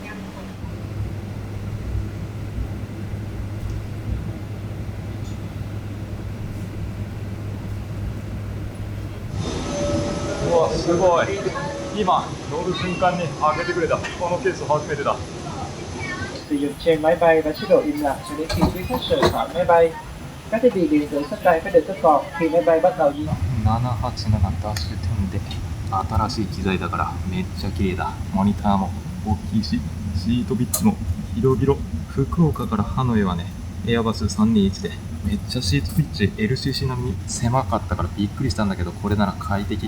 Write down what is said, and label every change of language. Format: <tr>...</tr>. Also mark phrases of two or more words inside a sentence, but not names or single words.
<ja>うわ、すごい。今乗る瞬間に開けてくれた。このケース初めてだ。</ja> <vi>sử dụng trên máy bay và chế độ im lặng cho đến khi quý khách rời khỏi máy bay. Các thiết bị điện tử sắt tay phải được kích hoạt khi máy bay bắt đầu di chuyển.</vi> <ja>787 ダッシュ10で新しい機材だからめっちゃ綺麗だ。モニターも大きいし、シートビッチも広々。福岡からハノイはね、エアバス321でめっちゃシートビッチ LCC 並みに狭かったからびっくりしたんだけど、これなら快適。</ja>